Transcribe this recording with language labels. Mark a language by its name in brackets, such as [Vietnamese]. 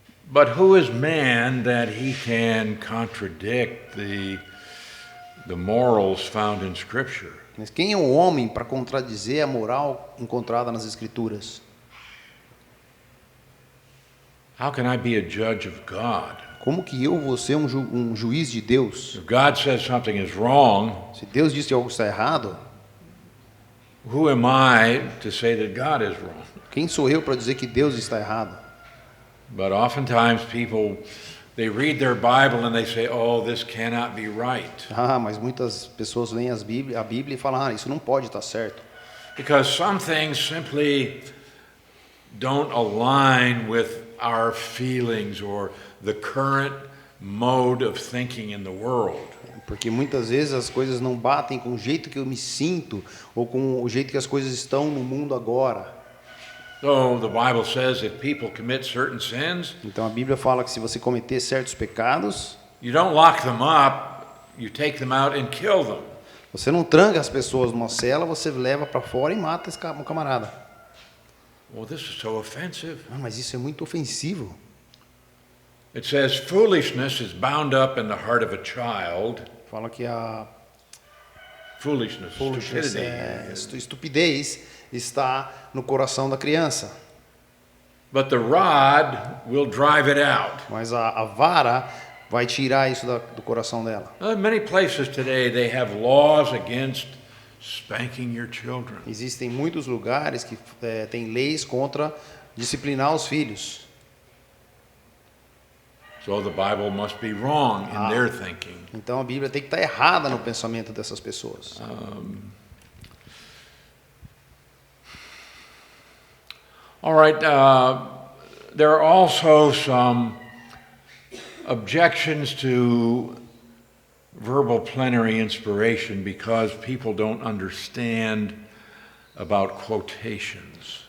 [English] But who is man that he can contradict the morals found in Scripture? [Portuguese] Mas quem é o homem para contradizer a moral encontrada nas Escrituras? [English] How can I be a judge of God? [Portuguese] Como que eu vou ser um juiz de Deus? [English] If God says something is wrong, [Portuguese] Se Deus diz que algo está errado, [English] who am I to say that God is wrong? [Portuguese] quem sou eu para dizer que Deus está errado? [English] But oftentimes people, they read their Bible and they say, oh, this cannot be right. [Portuguese] Mas muitas pessoas leem a Bíblia e falam, isso não pode estar certo. [English] Because some things simply don't align with our feelings or the current mode of thinking in the world. [Portuguese] Porque muitas vezes as coisas não batem com o jeito que eu me sinto ou com o jeito que as coisas estão no mundo agora. [English] So the Bible says if people commit certain sins, [Portuguese] Então a Bíblia fala que se você cometer certos pecados, [English] you don't lock them up, you take them out and kill them. [Portuguese] Você não tranca as pessoas numa cela, você leva para fora e mata um camarada. [English] Well, this is so offensive. [Portuguese] Ah, mas isso é muito ofensivo. [English] It says, foolishness is bound up in the heart of a child. [Portuguese] Fala que a [English] Foolishness, stupidity. [Portuguese] estupidez está no coração da criança. [English] But the rod will drive it out. [Portuguese] Mas a vara vai tirar isso do coração dela. [English] Many places today they have laws against spanking your children. [Portuguese] Existem muitos lugares que têm leis contra disciplinar os filhos. [English] So the Bible must be wrong in their thinking. [Portuguese] Então a Bíblia tem que estar errada no pensamento dessas pessoas. [English] All right, there are also some objections to verbal plenary inspiration because people don't understand about quotations.